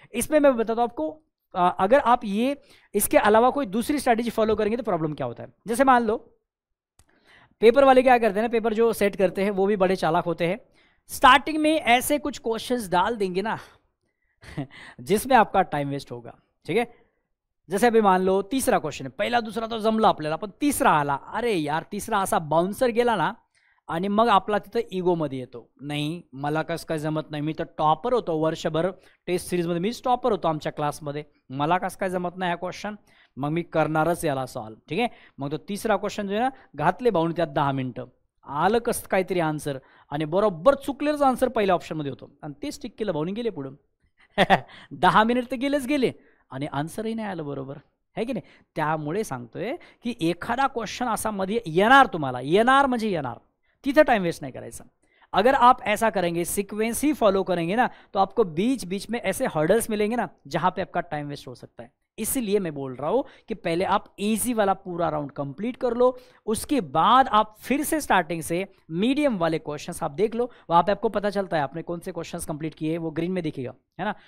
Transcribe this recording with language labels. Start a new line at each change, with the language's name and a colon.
Hindi: इसमें मैं बताता हूं आपको, अगर आप ये इसके अलावा कोई दूसरी स्ट्रैटेजी फॉलो करेंगे तो प्रॉब्लम क्या होता है। जैसे मान लो पेपर वाले क्या करते हैं ना, पेपर जो सेट करते हैं वो भी बड़े चालाक होते हैं, स्टार्टिंग में ऐसे कुछ क्वेश्चंस डाल देंगे ना जिसमें आपका टाइम वेस्ट होगा। ठीक है, जैसे अभी मान लो तीसरा क्वेश्चन है,
Marathi: पहिला दुसरा तो जमला आपल्याला, पण तिसरा आला, अरे यार तिसरा असा बाउन्सर गेला ना, आणि मग आपला तिथं इगोमध्ये येतो, नाही मला कसं काय जमत नाही, मी तर टॉपर होतो वर्षभर टेस्ट सिरीजमध्ये, मीच टॉपर होतो आमच्या क्लासमध्ये, मला कसं काय जमत नाही हा क्वेश्चन, मग मी करणारच याला सॉल्व। ठीक आहे, मग तो तिसरा क्वेश्चन जो आहे ना, घातले भाऊन त्यात 10 मिनिटं, आलं कसं काहीतरी आन्सर, आणि बरोबर चुकलेलंच आन्सर पहिल्या ऑप्शनमध्ये होतं, आणि तेच टिक केलं, भाऊनी गेले पुढं 10 मिनिट तर गेलेच गेले, आणि आन्सरही नाही आलं बरोबर, है की नाही। त्यामुळे सांगतोय की एखादा क्वेश्चन असा मध्ये येणार, तुम्हाला येणार म्हणजे येणार, तिथे टाइम वेस्ट नहीं करायचा।
Hindi: अगर आप ऐसा करेंगे, सीक्वेंस ही फॉलो करेंगे ना, तो आपको बीच बीच में ऐसे हर्डल्स मिलेंगे ना जहां पे आपका टाइम वेस्ट हो सकता है। इसलिए मैं बोल रहा हूं कि पहले आप इजी वाला पूरा राउंड कंप्लीट कर लो, उसके बाद आप फिर से स्टार्टिंग से मीडियम वाले क्वेश्चंस आप देख लो, वहां पे आपको पता चलता है आपने कौन से क्वेश्चंस कंप्लीट किए, वो ग्रीन में दिखेगा, है ना।